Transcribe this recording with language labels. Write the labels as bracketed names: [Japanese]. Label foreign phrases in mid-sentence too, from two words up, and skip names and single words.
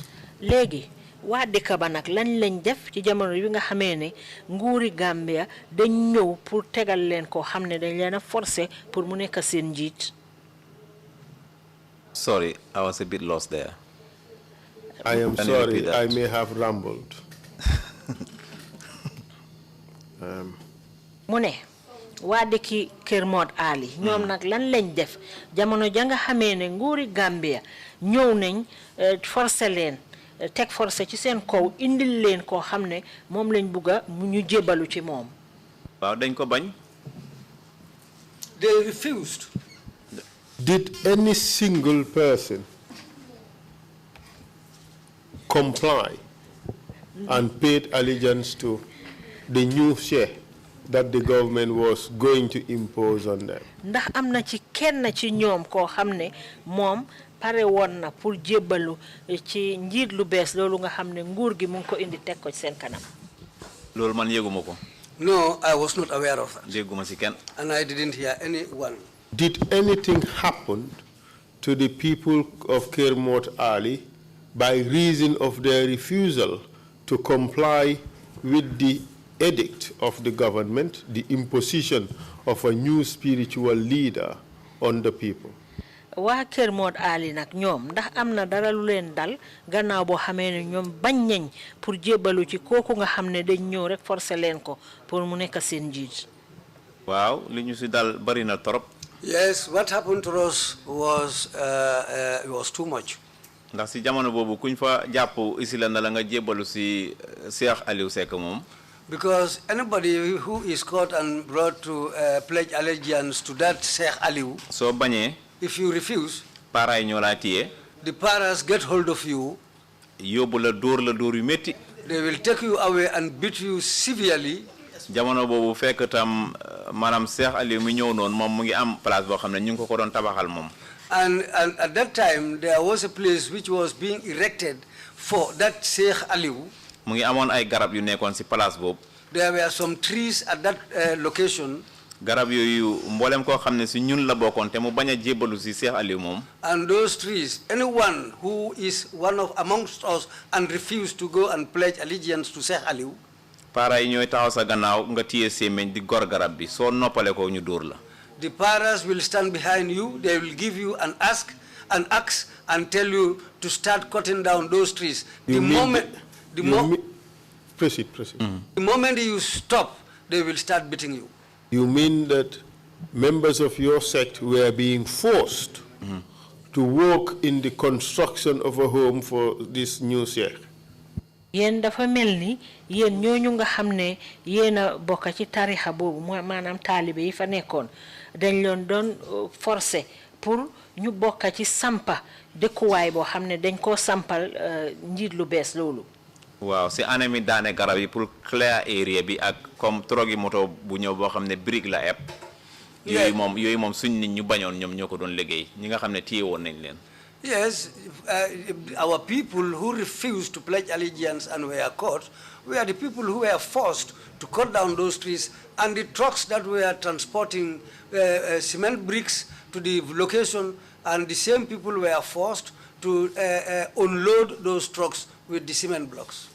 [Wolof] Léegi waa dëkk ba nag lañ lañ def ci jamono bi nga xamee ne nguuri Gambia dañ ñëw pour tegal leen ko xam ne dañ leen a forcer pour mu nekk seen njiit. [English] Sorry, I was a bit lost there. I am sorry, I may have rambled. [Wolof] mu ne waa dëkki Kër Mod Ali ñoom nag lan lañ def jamono ja nga xamee ne nguuri Gambia ñëw nañ forcer leen teg forcé ci seen kaw indil leen koo xam ne moom lañ bugga mu ñu jébbalu ci moom. waaw dañ ko bañ. [English] They refused. Did any single person comply and paid allegiance to the new share that the government was going to impose on them? [Wolof] Ndax am na ci kenn ci ñoom koo xam ne moom pare woon na pour jébbalu ci njiit lu bees loolu nga xam ne nguur gi mu ngi ko indi teg ko ci seen kanam. loolu man yëguma ko. [English] No, I was not aware of that. [Wolof] dégguma ci kenn. [English] And I didn't hear anyone. Did anything happen to the people of Kermot Ali by reason of their refusal to comply with the edict of the government, the imposition of a new spiritual leader on the people? [Wolof] Waa Kër Mod Ali nag ñoom ndax am na dara lu leen dal gannaaw boo xamee ne ñoom bañ nañ pour jébbalu ci kooku nga xam ne dañ ñëw rek forcé leen ko pour mu nekk seen njiit. waaw li ñu ci dal bari na torop. [English] Yes, what happened to us was too much. [Wolof] ndax ci jamono boobu kuñ fa jàpp isila na la nga jébbalu ci Cheikh Aliou Seck moom. [English] Because anybody who is caught and brought to pledge allegiance to that Sheikh Aliou, [Wolof] soo bañee. [English] if you refuse, [Wolof] paaraay ñoo laa téye. [English] the paras get hold of you. [Wolof] yóbbu la dóor yu métti. [English] They will take you away and beat you severely. [Wolof] jamono boobu fekk tam maanaam Cheikh Aliou mi ñëw noonu moom mu ngi am place boo xam ne ñu ngi ko doon tabaxal moom. [English] And at that time, there was a place which was being erected for that Sheikh Aliou. [Wolof] mu ngi amoon ay garab yu nekkoon ci place boobu. [English] There were some trees at that location. [Wolof] garab yooyu mboolem koo xam ne ci ñun la bokkoon te mu bañ a jébbalu ci Cheikh Aliou moom. [English] And those trees, anyone who is one of amongst us and refuse to go and pledge allegiance to Sheikh Aliou, [Wolof] paara yi ñooy taxaw sa gannaaw nga téye sémmiñ di gor garab bi soo noppale ko ñu dóor la. [English] the paras will stand behind you. They will give you an axe and tell you to start cutting down those trees. Proceed. The moment you stop, they will start beating you. You mean that members of your sect were being forced to work in the construction of a home for this new sheikh? [Wolof] Yen dafa melni yen ñooñu nga xamne yena bokk ci tarixa bobu manam talibé yi fa nekkon dañ leen doon forcer pour ñu bokk ci sampa dëkkuwaay boo xam ne dañ koo sampal njiit lu bees loolu. waaw si année mi daane garab yi pour [English] clear area [Wolof] bi ak comme trogi moto bu ñëw boo xam ne brique la ep yooyu moom suñ nit ñu bañoon ñoom ñoo ko doon liggéey ñi nga xam ne téye woon nañ leen. [English] Yes, our people who refused to pledge allegiance and were caught were the people who were forced to cut down those trees, and the trucks that were transporting cement bricks to the location, and the same people were forced to unload those trucks with the cement blocks.